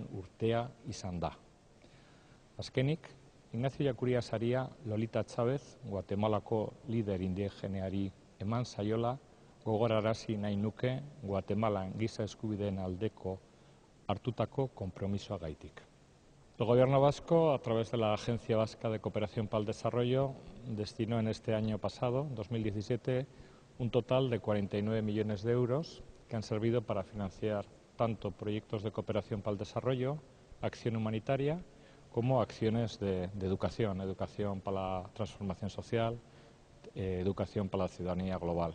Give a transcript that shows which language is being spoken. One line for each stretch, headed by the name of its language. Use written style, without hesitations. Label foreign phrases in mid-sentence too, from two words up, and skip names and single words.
Basque: urtea izan da. Azkenik, Ignacio Ellacuría saria Lolita Chávez, Guatemalako lider indigeneari eman zaiola, gogorarazi nahi nuke Guatemalan giza eskubideen aldeko hartutako konpromisoa gaitik.
Spanish: El Gobierno vasco, a través de la Agencia Vasca de Cooperación para el Desarrollo, destinó en este año pasado, 2017, un total de 49 millones de euros que han servido para financiar tanto proyectos de cooperación para el desarrollo, acción humanitaria, como acciones de educación, educación para la transformación social, educación para la ciudadanía global.